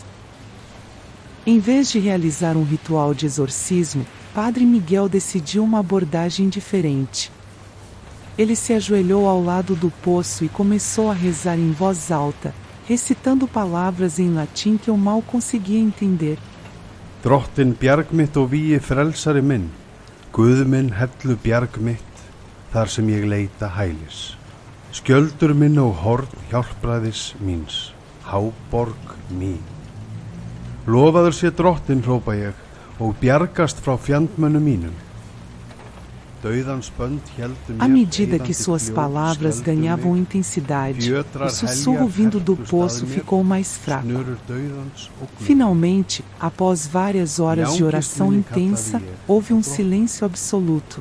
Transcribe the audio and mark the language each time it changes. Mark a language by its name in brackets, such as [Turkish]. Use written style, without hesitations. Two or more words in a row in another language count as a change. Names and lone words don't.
[Portuguese] Em vez de realizar um ritual de exorcismo, Padre Miguel decidiu uma abordagem diferente. Ele se ajoelhou ao lado do poço e começou a rezar em voz alta, recitando palavras em latim que eu mal conseguia entender. [Icelandic] Drottin bjarg mitt og víi frelsari minn, Guð minn hellu bjarg mitt, þar sem ég leita hælis. Skjöldur minn og horn hjálpræðis míns, háborg mín. Lofaður sé drottin, hrópa ég, og bjargast frá fjandmönnum mínum. [Portuguese] À medida que suas palavras ganhavam intensidade, o sussurro vindo do poço ficou mais fraco. Finalmente, após várias horas de oração intensa, houve um silêncio absoluto.